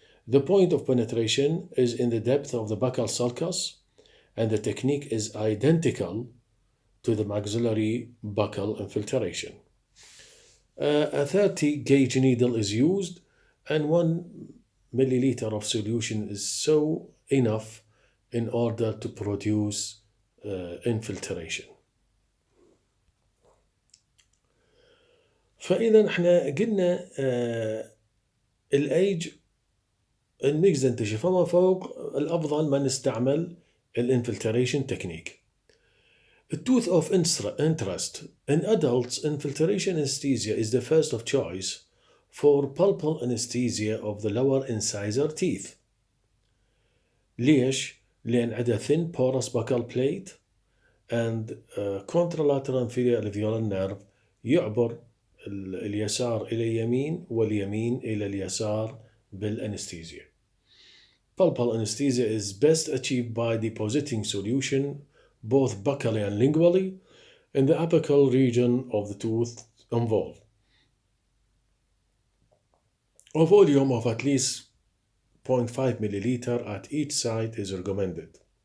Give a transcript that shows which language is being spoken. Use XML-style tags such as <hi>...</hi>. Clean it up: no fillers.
<en>The point of penetration is in the depth of the buccal sulcus, and the technique is identical to the maxillary buccal infiltration. A 30 gauge needle is used, and 1 milliliter of solution is so enough in order to produce infiltration.</en> <ar>فإذا احنا قلنا الأيج الميكس دنتيشن فما فوق الأفضل ما نستعمل الانفلتريشن تكنيك.</ar> <en>The tooth of interest in adults, infiltration anesthesia is the first of choice for pulpal anesthesia of the lower incisor teeth.</en> <ar>ليش؟ لأن عندها</ar> <en>thin porous buccal plate and contralateral inferior alveolar nerve</en> <ar>يعبر اليسار إلى اليمين واليمين إلى اليسار بالأنستيزيا.</ar> <en>Pulpal anesthesia is best achieved by depositing solution, both buccally and lingually, in the apical region of the tooth involved. A volume of at least 0.5 milliliter at each site is recommended.</en>